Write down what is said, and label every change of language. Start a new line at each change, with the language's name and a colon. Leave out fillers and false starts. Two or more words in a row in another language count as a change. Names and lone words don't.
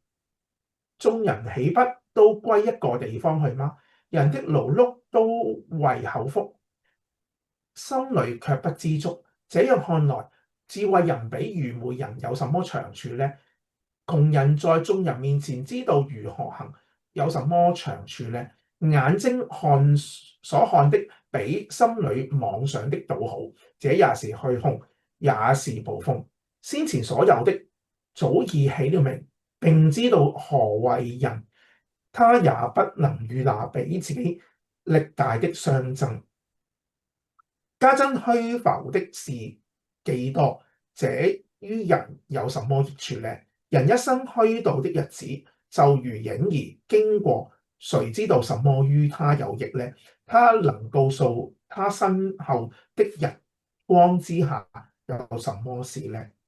Chinese: 眾人豈不都歸一個地方去嗎？人的勞碌都為口腹，心裏卻不知足。這樣看來，智慧人比愚昧人有什麼長處呢？窮人在眾人面前知道如何行，有什麼長處呢？眼睛所看的比心裏妄想的倒好，這也是虛空，也是捕風。先前所有的早已起了名，並知道何為人，他也不能與那比自己力大的相爭。家珍虛浮的事幾多，這於人有什麼益處呢？人一生虛度的日子，就如影兒經過，誰知道什麼於他有益呢？他能告訴他身後的日光之下有什麼事呢？